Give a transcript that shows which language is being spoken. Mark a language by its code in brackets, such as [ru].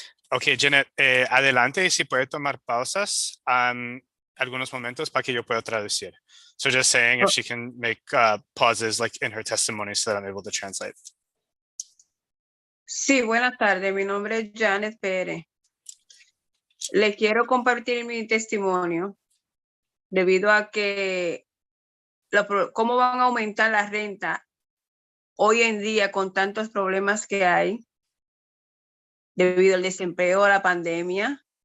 [es] Okay, Jeanette, adelante, si puede tomar pausas algunos momentos para que yo pueda traducir. [en] So just saying if she can make pauses like in her testimony so that I'm able to translate. [es] Sí, buenas tardes. Mi nombre es Janet Pérez. Le quiero compartir mi testimonio debido a que cómo van a aumentar la renta hoy en día con tantos problemas que hay debido al desempleo, a la pandemia.